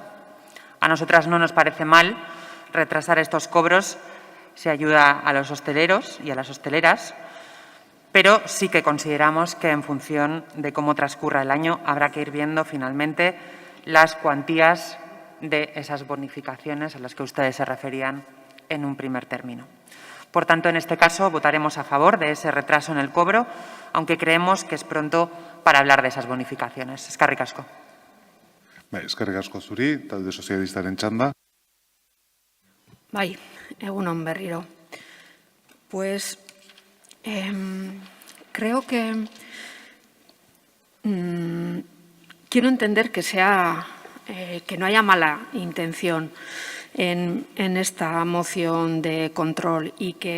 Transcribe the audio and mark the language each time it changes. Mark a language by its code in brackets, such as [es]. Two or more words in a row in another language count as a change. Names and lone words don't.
[es] A nosotras no nos parece mal retrasar estos cobros si ayuda a los hosteleros y a las hosteleras, pero sí que consideramos que, en función de cómo transcurra el año, habrá que ir viendo finalmente las cuantías de esas bonificaciones a las que ustedes se referían en un primer término. Por tanto, en este caso, votaremos a favor de ese retraso en el cobro, aunque creemos que es pronto para hablar de esas bonificaciones. [eu] Eskerrik asko. Eskerrik asko zuri, talde sozialistaren txanda. Egun on berriro. [es] Pues creo que quiero entender que no haya mala intención en esta moción de control y